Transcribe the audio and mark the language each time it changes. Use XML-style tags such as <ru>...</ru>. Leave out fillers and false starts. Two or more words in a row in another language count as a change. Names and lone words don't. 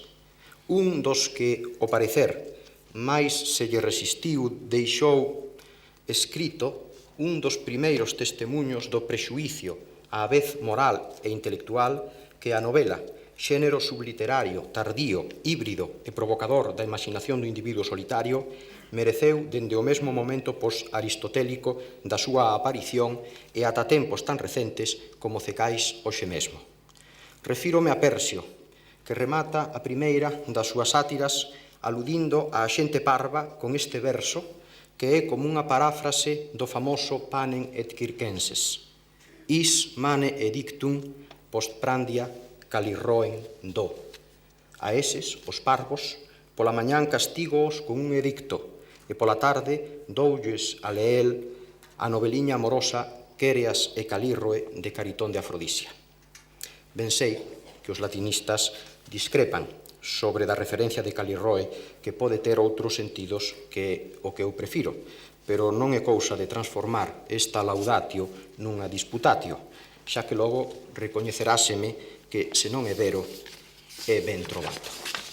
<gl>Un dos que, ao parecer, máis se lle resistiu, deixou escrito un dos primeiros testemunhos do prexuízo, á vez moral e intelectual, que a novela, xénero subliterario, tardío, híbrido e provocador da imaginación do individuo solitario, mereceu dende o mesmo momento post-aristotélico da súa aparición e ata tempos tan recentes como Cecais hoxe mesmo. Refírome a Persio, que remata a primeira das súas sátiras aludindo á xente parva con este verso que é como unha paráfrase do famoso</gl> <la>Panem et Circenses. Is mane edictum postprandia calirroen do.</la> <gl>A eses, os parvos, pola mañán castígoos con un edicto e pola tarde doulles a leer a noveliña amorosa Quéreas e Calírroe de Caritón de Afrodisia. Ben sei que os latinistas discrepan sobre da referencia de Calirroe, que pode ter outros sentidos que o que eu prefiro, pero non é cousa de transformar esta laudatio nunha disputatio, xa que logo recoñeceráseme que,</gl> <it>se non é vero, é ben trovato.</it>